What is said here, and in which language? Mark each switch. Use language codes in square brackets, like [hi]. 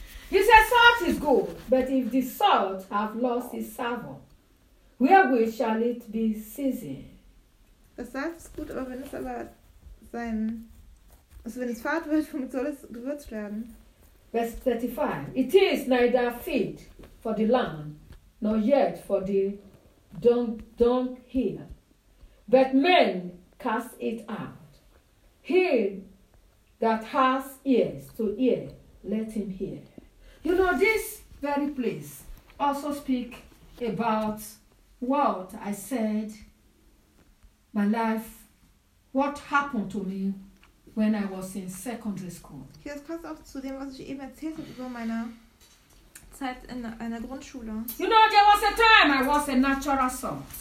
[en] He said, salt is good, but if the salt have lost its savour, wherewith shall it be seasoned? [de] Das Salz ist gut, aber wenn es aber sein, also wenn es fad wird, womit soll es gewürzt werden? [en] Verse 35, it is neither fit for the land, nor yet for the dunghill. But men cast it out. He that has ears to hear, let him hear. You know, this very place also speak about what I said, my life, what happened to me. When I was in secondary school. [de] Okay, das passt auch zu dem, was ich eben erzählt habe über meine Zeit in einer Grundschule. [en] You know, there was a time I was a natural salt.